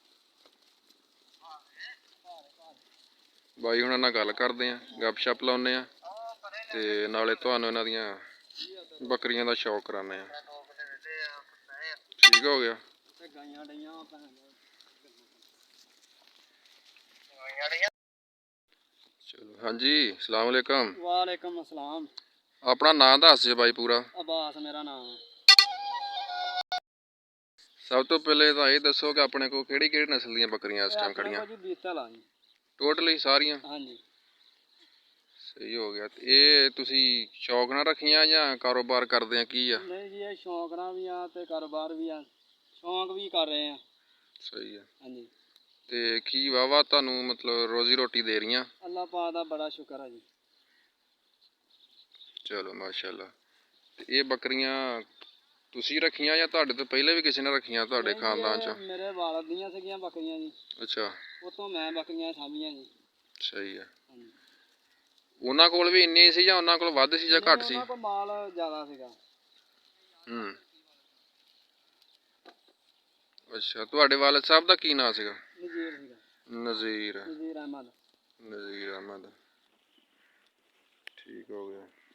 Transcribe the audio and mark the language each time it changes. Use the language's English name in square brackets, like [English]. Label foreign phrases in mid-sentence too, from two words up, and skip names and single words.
[Punjabi] ਬਾਈ ਹੁਣਾਂ ਨਾਲ ਗੱਲ ਕਰਦੇ ਆਂ, ਗੱਪਸ਼ੱਪ ਲਾਉਂਦੇ ਆਂ ਤੇ ਨਾਲੇ ਤੁਹਾਨੂੰ ਇਹਨਾਂ ਦੀਆਂ ਬੱਕਰੀਆਂ ਦਾ ਸ਼ੌਕ ਕਰਾਉਂਦੇ ਆਂ। [Urdu] ٹھیک ہو گیا۔ چلو ہاں جی, [Arabic] السلام عليكم. وعليكم السلام. [Punjabi] ਆਪਣਾ ਨਾਮ ਦੱਸੋ ਜੀ ਬਾਈ ਪੂਰਾ। [Urdu] عباس میرا نام ہے. [Punjabi] ਸਭ ਤੋਂ ਪਹਿਲਾਂ ਤਾਂ ਇਹ ਦੱਸੋ ਕਿ ਆਪਣੇ ਕੋਲ ਕਿਹੜੀ ਕਿਹੜੀ ਨਸਲ ਦੀਆਂ ਬੱਕਰੀਆਂ ਇਸ ਟਾਈਮ ਖੜ੍ਹੀਆਂ? ਟੋਟਲੀ ਸਾਰੀਆਂ? ਹਾਂ ਜੀ। [Urdu] صحیح ہو گیا. [Punjabi] ਇਹ ਤੁਸੀਂ ਸ਼ੌਕ ਨਾਲ ਰੱਖੀਆਂ ਜਾਂ ਕਾਰੋਬਾਰ ਕਰਦੇ ਆਂ ਕੀ ਆ? ਨਹੀਂ ਜੀ, ਇਹ ਸ਼ੌਕ ਨਾਲ ਵੀ ਆ ਤੇ ਕਾਰੋਬਾਰ ਵੀ ਆ, [Urdu] شوق بھی کر رہے ہیں. صحیح ہے. ہاں جی. [Punjabi] ਤੇ ਕੀ ਵਾਹ ਤੁਹਾਨੂੰ ਮਤਲਬ ਰੋਜ਼ੀ ਰੋਟੀ ਦੇ ਰਹੀ? ਅੱਲਾਹ ਪਾਕ ਦਾ ਬੜਾ ਸ਼ੁਕਰ ਹੈ ਜੀ। ਚਲੋ ਮਾਸ਼ਾਅੱਲਾਹ। ਤੇ ਇਹ ਬੱਕਰੀਆਂ ਤੁਸੀਂ ਰੱਖੀਆਂ ਜਾਂ ਤੁਹਾਡੇ ਤੋਂ ਪਹਿਲਾਂ ਵੀ ਕਿਸੇ ਨੇ ਰੱਖੀਆਂ ਤੁਹਾਡੇ ਖ਼ਾਨਦਾਨ ਚ? ਮੇਰੇ ਵਾਲਿਦ ਦੀਆਂ ਸੀਗੀਆਂ ਬੱਕਰੀਆਂ ਜੀ। ਅੱਛਾ। ਉਥੋਂ ਮੈਂ ਬੱਕਰੀਆਂ ਸਾਂਭੀਆਂ ਜੀ। [Urdu] صحیح ہے. ہاں جی. [Punjabi] ਉਹਨਾਂ ਕੋਲ ਵੀ ਇੰਨੀ ਸੀ ਜਾਂ ਉਹਨਾਂ ਕੋਲ ਵੱਧ ਸੀ ਜਾਂ ਘੱਟ ਸੀ? ਉਹਨਾਂ ਕੋਲ ਮਾਲ ਜ਼ਿਆਦਾ ਸੀਗਾ। ਅੱਛਾ, ਤੁਹਾਡੇ ਵਾਲਿਦ ਸਾਹਿਬ ਦਾ ਕੀ ਨਾਂ ਸੀਗਾ? ਨਜ਼ੀਰ ਸੀਗਾ। ਨਜ਼ੀਰ। ਨਜ਼ੀਰ ਅਹਿਮਦ। ਨਜ਼ੀਰ ਅਹਿਮਦ, ਠੀਕ ਹੋ ਗਿਆ।